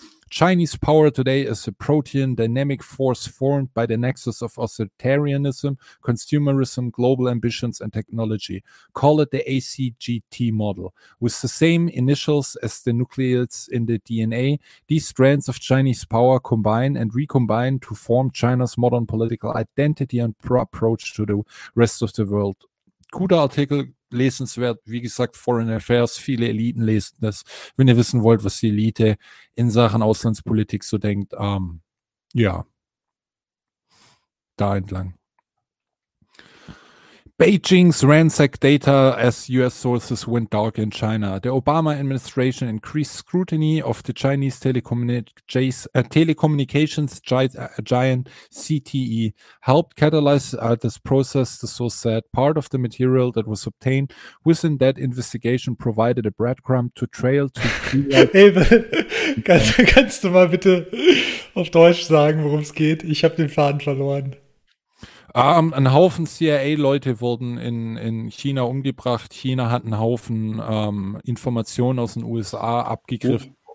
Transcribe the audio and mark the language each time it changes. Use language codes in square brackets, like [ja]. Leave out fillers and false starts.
[en] Chinese power today is a protean dynamic force formed by the nexus of authoritarianism, consumerism, global ambitions, and technology. Call it the ACGT model. With the same initials as the nucleates in the DNA, these strands of Chinese power combine and recombine to form China's modern political identity and approach to the rest of the world. [de] Guter Artikel, lesenswert, wie gesagt, Foreign Affairs, viele Eliten lesen das, wenn ihr wissen wollt, was die Elite in Sachen Auslandspolitik so denkt, ja, da entlang. [en] Beijing's ransacked data as US sources went dark in China. The Obama administration increased scrutiny of the Chinese telecommunications giant CTE, helped catalyze this process, the source said. Part of the material that was obtained within that investigation provided a breadcrumb to trail to... [de] Abel, kannst du mal bitte auf Deutsch sagen, worum es geht? Ich habe den Faden verloren. Ein Haufen CIA-Leute wurden in China umgebracht. China hat einen Haufen Informationen aus den USA abgegriffen. Oh.